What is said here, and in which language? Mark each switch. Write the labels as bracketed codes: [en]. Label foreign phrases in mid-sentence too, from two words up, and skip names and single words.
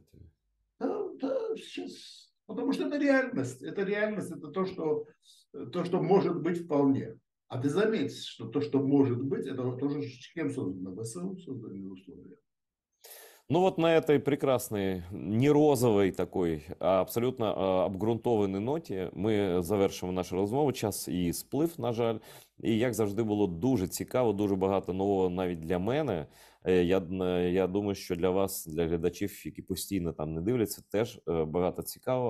[ru] Да, да, сейчас. Потому что это реальность. Это реальность, это то, что может быть вполне. А ты заметь, что то, что может быть, это тоже кем создано? ВСУ создали условия. Ну вот на этой прекрасной, не розовой такой, [uk] а абсолютно обґрунтованій ноті ми завершимо нашу розмову. Час і сплив, на жаль. І як завжди було дуже цікаво, дуже багато нового навіть для мене. Я думаю, що для вас, для глядачів, які постійно там не дивляться, теж багато цікавого.